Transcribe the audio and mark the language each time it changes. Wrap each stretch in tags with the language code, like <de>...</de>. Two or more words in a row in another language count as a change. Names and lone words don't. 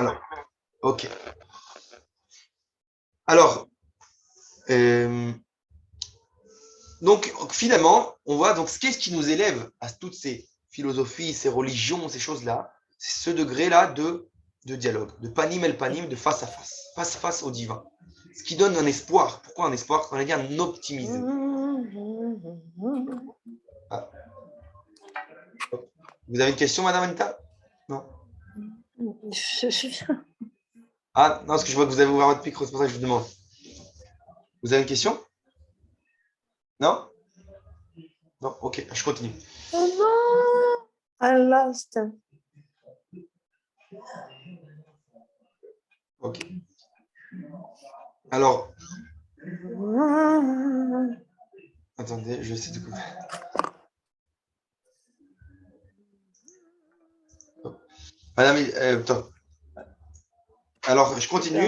<fr>Alors, ok. Alors, donc finalement, on voit donc qu'est-ce qui nous élève à toutes ces philosophies, ces religions, ces choses-là, c'est ce degré-là de dialogue, de</fr> <he>פנים אל פנים,</he> <fr>de face à face au divin. Ce qui donne un espoir. Pourquoi un espoir? On a dit un optimisme. Ah. Vous avez une question, Madame Anita? Non. Ah, non, parce que je vois que vous avez ouvert votre micro, c'est pour ça que je vous demande. Vous avez une question? Non? Non, ok, je continue.</fr> <en>I lost.</en> <fr>Ok. Alors, attendez, je vais essayer de couper. Madame, Alors, je continue.</fr>